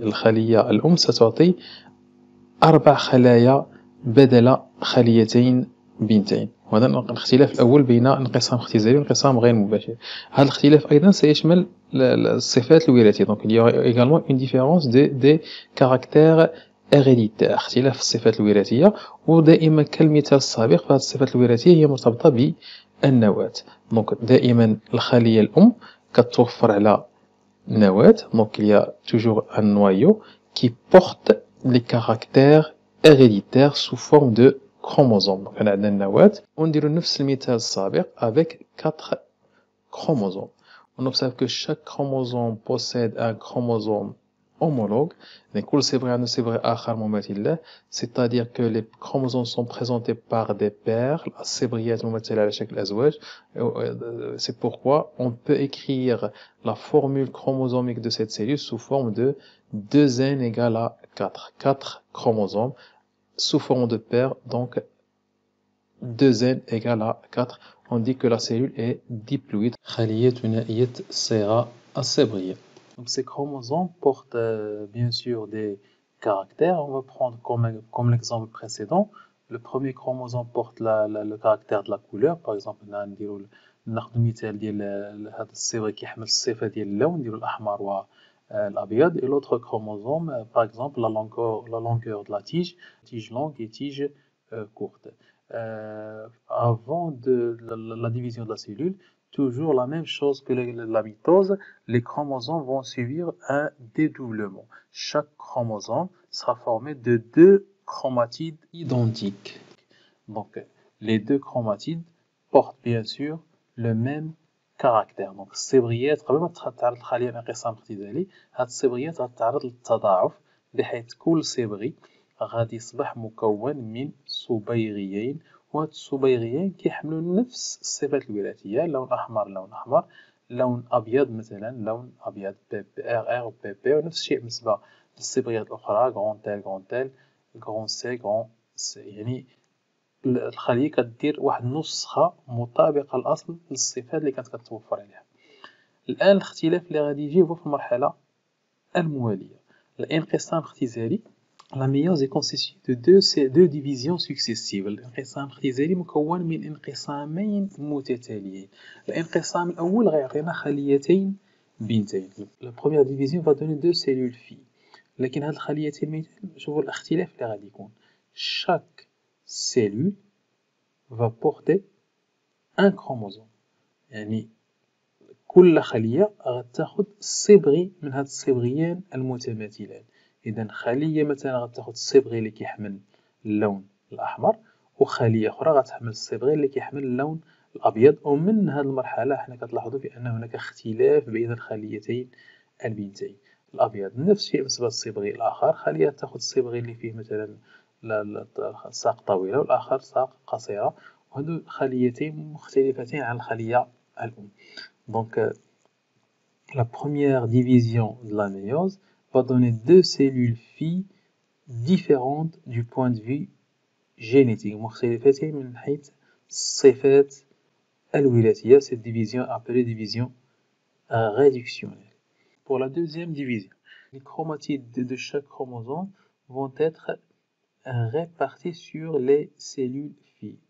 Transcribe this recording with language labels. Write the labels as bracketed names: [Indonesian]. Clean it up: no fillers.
[Arabic] الخلية الأم ستعطي 4 خلايا بدل خليتين بنتين. وهذا الاختلاف الأول بين انقسام اختزالي وانقسام غير مباشر. هذا الاختلاف أيضا سيشمل الصفات الوراثية. [French] Donc il y aura également une différence des caractères héréditaires، [Arabic] اختلاف الصفات الوراثية. ودائما كالمثال السابق فهذه الصفات الوراثية هي مرتبطة بالنواة. Donc دائما الخلية الأم كتوفر على نواة. [French] Donc il y a toujours un noyau qui porte les caractères héréditaires sous forme de chromosomes. Donc on a une [Arabic] نواة ونديرو نفس المثال السابق [French] avec 4 chromosomes. On observe que chaque chromosome possède un chromosome homologue. [Arabic] كل صبغة عنده صبغة آخر مماثل له. [French] C'est-à-dire que les chromosomes sont présentés par des paires. [Arabic] الصبغيات ممثلة على شكل أزواج. [French] C'est pourquoi on peut écrire la formule chromosomique de cette cellule sous forme de 2n égale à 4. 4 chromosomes sous forme de paire, donc 2n égale à 4. On dit que la cellule est diploïde. [Arabic] خلية ثنائية الصيغة الصبغية. [French] Donc ces chromosomes portent bien sûr des caractères. On va prendre comme l'exemple précédent. Le premier chromosome porte le caractère de la couleur. Par exemple, [Arabic] ناخذ المثال ديال هذا الصبغ كيحمل الصفة ديال اللون، نديرو الأحمر والأبيض. [French] Et l'autre chromosome, par exemple, la longueur de la tige longue et tige courte. Avant la division de la cellule, toujours la même chose que la mitose, les chromosomes vont subir un dédoublement. Chaque chromosome sera formé de 2 chromatides identiques. Donc les 2 chromatides portent bien sûr le même caractère. [Arabic] Donc الصبغيات قبل ما تتعرض الخلية لانقسام اختزالي، هاد الصبغيات غتتعرض للتضاعف بحيث كل صبغي غادي يصبح مكون من صبيغيين، وهاد الصبيغيين كيحملوا نفس الصفات الوراثية. لون أحمر لون أحمر، لون أبيض مثلا لون أبيض BR و PP. ونفس الشيء بالنسبة للصبغيات الأخرى غون تيل غون سي غون سي. يعني الخلية كدير واحد النسخة مطابقة للأصل للصفات اللي كانت كتوفر عليها. الآن الاختلاف اللي غادي يجي هو في المرحلة الموالية. الانقسام الاختزالي، [French] la méiose est constituée de deux divisions successives. [Arabic] الانقسام الاختزالي مكون من انقسامين متتاليين. الانقسام الأول غيعطينا خليتين بنتين. [French] La première division va donner 2 cellules filles. [Arabic] لكن هاد الخليتين البنتين شوفوا الاختلاف اللي غادي يكون. [French] Chaque cellule va porter un chromosome. [Arabic] يعني كل خلية غتاخد صبغي من هاد الصبغيين المتماثلين. إذا خلية مثلا غتاخد الصبغي اللي كيحمل اللون الأحمر، وخلية أخرى غتحمل الصبغي اللي كيحمل اللون الأبيض. ومن هاد المرحلة حنا كتلاحظوا بأن هناك اختلاف بين الخليتين البنتين. الأبيض نفس الشيء بالنسبة للصبغي الآخر، خلية تاخد الصبغي اللي فيه مثلا ساق طويلة والآخر ساق قصيرة، وهادو خليتين مختلفتين عن الخلية الأم. Donc [French] la première division de la méiose va donner deux cellules filles différentes du point de vue génétique. [Arabic] مختلفتين من حيث الصفات الوراثية. [French] Cette division est appelée division réductionnelle. Pour la deuxième division, les chromatides de chaque chromosome vont être répartis sur les cellules filles.